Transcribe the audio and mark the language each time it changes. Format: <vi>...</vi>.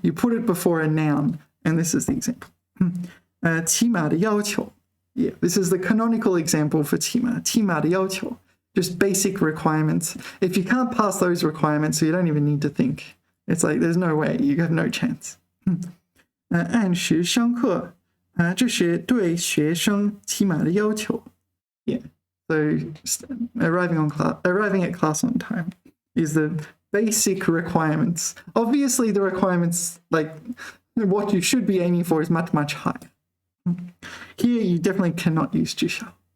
<en>You put it before a noun, and this is the example.</en> <zh>起码的要求.</zh> <en>Yeah, this is the canonical example for 起码.</en> <zh>起码的要求.</zh> <en>Just basic requirements. If you can't pass those requirements, you don't even need to think. It's like there's no way, you have no chance.</en> <zh>按时上课. 这是对学生起码的要求.</zh> <en>Yeah, so arriving at class on time is the basic requirements. Obviously, the requirements, like what you should be aiming for, is much, much higher. Here, you definitely cannot use 至少.</en>